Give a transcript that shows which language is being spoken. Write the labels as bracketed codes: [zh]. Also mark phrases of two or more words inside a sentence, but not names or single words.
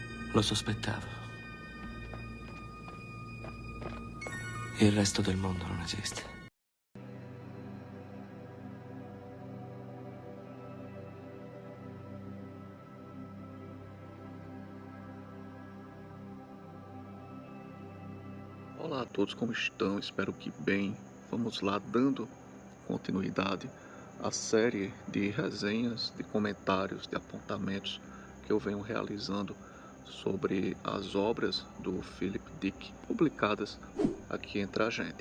[it] Lo sospettavo. Il resto del mondo non esiste. [pt] Olá a todos, como estão? Espero que bem. Vamos lá, dando continuidade à série de resenhas, de comentários, de apontamentos que eu venho realizando sobre as obras do Philip Dick, publicadas aqui entre a gente.